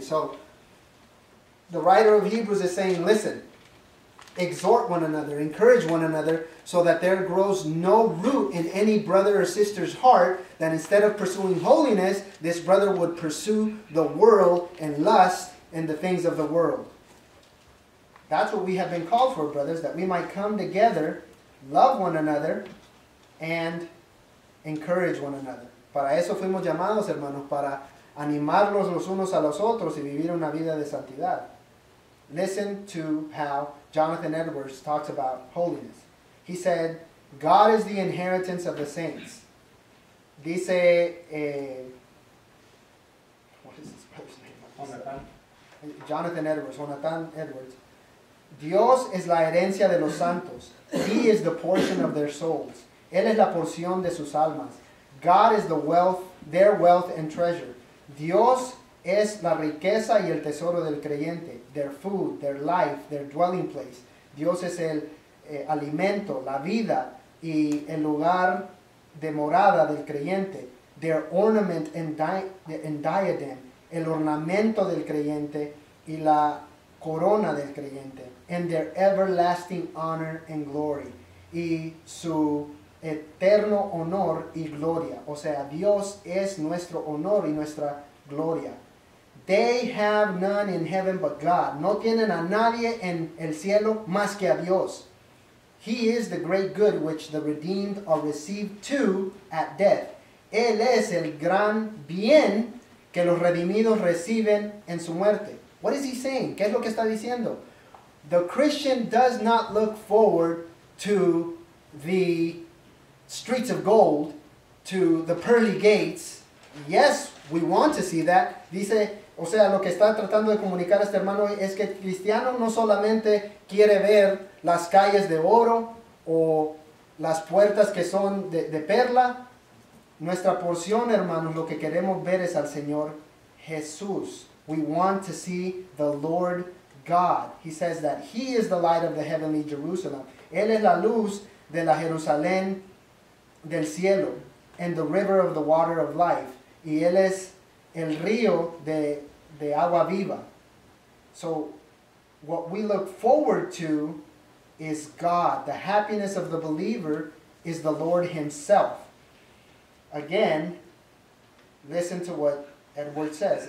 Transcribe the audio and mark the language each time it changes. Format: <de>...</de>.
<en>So, the writer of Hebrews is saying, listen, exhort one another, encourage one another, so that there grows no root in any brother or sister's heart, that instead of pursuing holiness, this brother would pursue the world and lust and the things of the world. That's what we have been called for, brothers, that we might come together, love one another, and encourage one another.</en> <es>Para eso fuimos llamados, hermanos, para animarnos los unos a los otros y vivir una vida de santidad.</es> <en>Listen to how Jonathan Edwards talks about holiness. He said, God is the inheritance of the saints. Dice, what is his first name? Jonathan Edwards, Jonathan Edwards.</en> <es>Dios es la herencia de los santos.</es> <en>He is the portion of their souls.</en> <es>Él es la porción de sus almas.</es> <en>God is the wealth, their wealth and treasure.</en> <es>Dios es la riqueza y el tesoro del creyente.</es> <en>Their food, their life, their dwelling place.</en> <es>Dios es el alimento, la vida y el lugar de morada del creyente.</es> <en>Their ornament and diadem.</en> <es>El ornamento del creyente y la corona del creyente.</es> <en>And their everlasting honor and glory.</en> <es>Y su eterno honor y gloria. O sea, Dios es nuestro honor y nuestra gloria.</es> <en>They have none in heaven but God.</en> <es>No tienen a nadie en el cielo más que a Dios.</es> <en>He is the great good which the redeemed are received to at death.</en> <es>Él es el gran bien que los redimidos reciben en su muerte.</es> <en>What is he saying?</en> <es>¿Qué es lo que está diciendo?</es> <en>The Christian does not look forward to the streets of gold, to the pearly gates. Yes, we want to see that.</en> <es>Dice, o sea, lo que está tratando de comunicar este hermano es que el cristiano no solamente quiere ver las calles de oro o las puertas que son de perla. Nuestra porción, hermanos, lo que queremos ver es al Señor Jesús.</es> <en>We want to see the Lord God. He says that He is the light of the heavenly Jerusalem.</en> <es>Él es la luz de la Jerusalén del cielo,</es> <en>and the river of the water of life.</en> <es>Y Él es el río de agua viva.</es> <en>So, what we look forward to is God. The happiness of the believer is the Lord himself. Again, listen to what Edward says.</en>